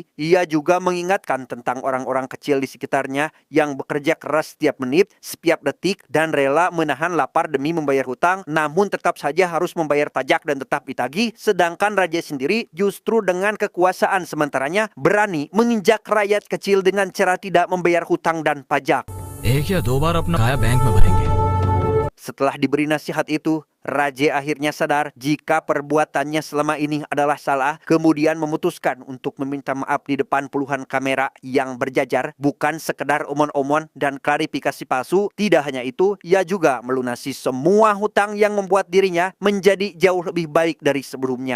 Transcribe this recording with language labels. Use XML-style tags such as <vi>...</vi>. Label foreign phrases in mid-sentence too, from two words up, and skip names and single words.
<id>Ia juga mengingatkan tentang orang-orang kecil di sekitarnya yang bekerja keras setiap menit, setiap detik, dan rela menahan lapar demi membayar hutang, namun tetap saja harus membayar pajak dan tetap ditagih. Sedangkan Raja sendiri justru dengan kekuasaan sementaranya berani menginjak rakyat kecil dengan cara tidak membayar hutang dan pajak.</id> <hi>एक या दो बार अपना खाया बैंक में भरेंगे।</hi> <id>Setelah diberi nasihat itu, Raja akhirnya sadar jika perbuatannya selama ini adalah salah, kemudian memutuskan untuk meminta maaf di depan puluhan kamera yang berjajar, bukan sekedar omon-omon dan klarifikasi palsu. Tidak hanya itu, ia juga melunasi semua hutang yang membuat dirinya menjadi jauh lebih baik dari sebelumnya.</id>